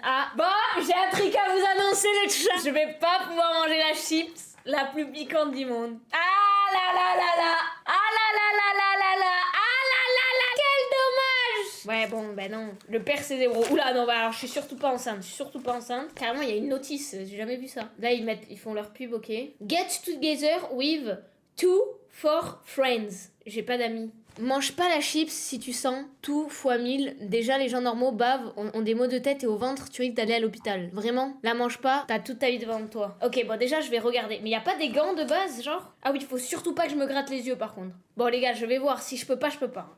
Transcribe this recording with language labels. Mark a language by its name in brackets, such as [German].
[French] Ah, bon, j'ai un truc à vous annoncer, les chats. Je vais pas pouvoir manger la chips la plus piquante du monde. Ah là là là là. Ah là là là là là là. Ah là là là. Quel dommage. Ouais, bon, ben non. Le père, c'est 0. Oula, non, bah alors je suis surtout pas enceinte. Je suis surtout pas enceinte. Carrément, il y a une notice. J'ai jamais vu ça. Là, ils font leur pub, ok. [English] Get together with 2 for friends. [French] J'ai pas d'amis. Mange pas la chips si tu sens tout fois 1000. Déjà, les gens normaux bavent, ont des maux de tête et au ventre, tu risques d'aller à l'hôpital. Vraiment, la mange pas, t'as toute ta vie devant toi. Ok, bon, déjà, je vais regarder. Mais y a pas des gants de base, genre? Ah oui, faut surtout pas que je me gratte les yeux, par contre. Bon, les gars, je vais voir. Si je peux pas, je peux pas.